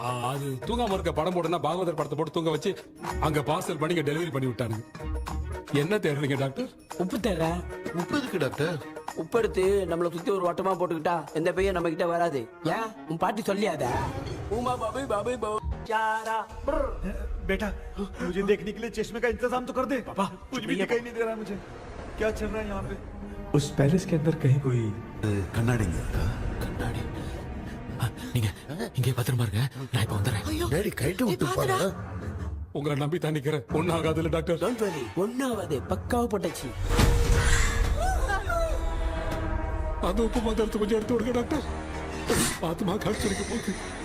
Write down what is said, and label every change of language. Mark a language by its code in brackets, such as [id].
[ta] அது தூங்காம இருக்க படம் போடுனா பாகவதர் படத்தை போட்டு தூங்க வச்சு அங்க பார்சல் பண்ணி டெலிவரி பண்ணி விட்டானுங்க என்ன தேடுறீங்க டாக்டர் உப்பு தேடுற உப்பு இருக்கு டாக்டர் உப்பு எடுத்து நம்மள சுத்தி ஒரு வட்டமா போட்டுக்கிட்டா எந்த பையன் நம்ம கிட்ட வராது ஏன் உன் பாட்டி சொல்லியாத உமா பாபு பாபு பாபு चारा [hi] बेटा मुझे देखने के लिए चश्मे का इंतजाम तो कर दे पापा कुछ भी दिखाई नहीं दे रहा है मुझे क्या चल रहा है यहाँ पे उस पैलेस के अंदर कहीं कोई [ta] கண்ணாடி கண்ணாடி நீங்க இங்கே பத்திரமா இருங்க நான் இப்ப வந்துடுறேன் டேடி கைட்டு விட்டு போறா உங்களை நம்பி தான் நிக்கிறேன் ஒன்னும் ஆகாதுல்ல டாக்டர் டோன்ட் வரி ஒண்ணாவது பக்காவா போட்டாச்சு அது உப்பு மாத்திரத்தை கொஞ்சம் எடுத்து விடுங்க டாக்டர் பாத்துமா கடிச்சிருக்க போகுது